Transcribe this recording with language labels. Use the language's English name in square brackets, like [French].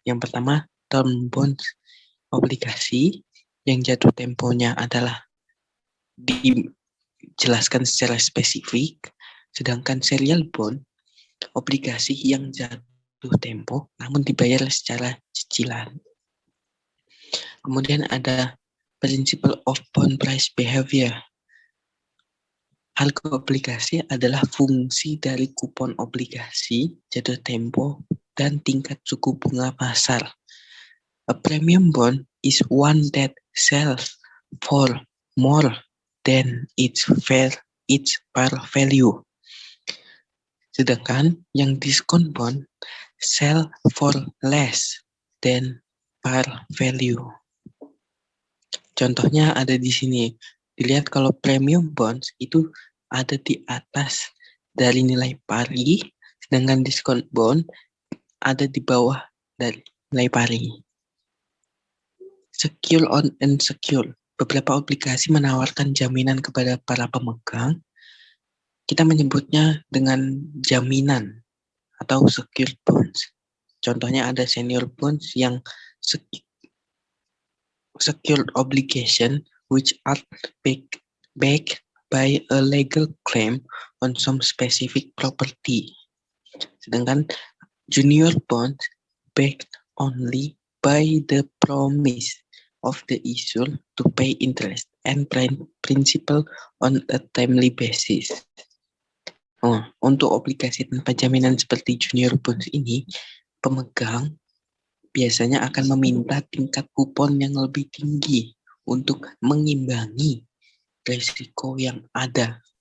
[Indonesian] Yang pertama, term bonds obligasi yang jatuh temponya adalah dijelaskan secara spesifik, sedangkan serial bond obligasi yang jatuh tempo namun dibayar secara cicilan. Kemudian ada [English] principle of bond price behavior. [Indonesian] Harga obligasi adalah fungsi dari kupon obligasi, jatuh tempo, dan tingkat suku bunga pasar. [English] A premium bond is one that sells for more than its par value. [Indonesian] Sedangkan yang diskon [English] bond sell for less than par value. [Indonesian] Contohnya ada di sini. Dilihat kalau premium bonds itu ada di atas dari nilai pari, sedangkan diskon bond ada di bawah dari nilai pari. [English] Secure on unsecure. [Indonesian] Beberapa obligasi menawarkan jaminan kepada para pemegang. Kita menyebutnya dengan jaminan atau secured bonds. Contohnya ada [English] senior bonds [Indonesian] yang [English] secured obligation which are backed by a legal claim on some specific property. [Indonesian] Sedangkan [English] junior bonds backed only by the promise of the issuer to pay interest and principal on a timely basis. [Indonesian] Untuk obligasi tanpa jaminan seperti junior bonds ini, pemegang biasanya akan meminta tingkat kupon yang lebih tinggi untuk mengimbangi risiko yang ada.